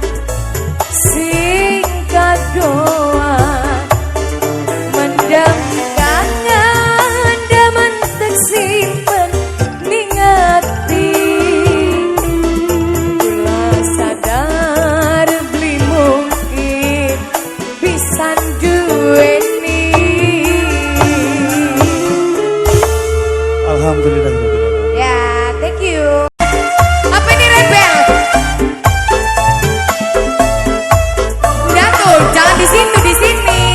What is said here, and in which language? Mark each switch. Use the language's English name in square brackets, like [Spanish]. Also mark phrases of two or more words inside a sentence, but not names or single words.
[Javanese] Sing kadoa mendem kangen daman tek simpen ning ati. Kula sadar beli mungkin bisa duweni. [Arabic] Alhamdulillah. ya, [English] thank you. [Indonesian] Apa ini rebel? Udah tuh, jangan di situ, di sini.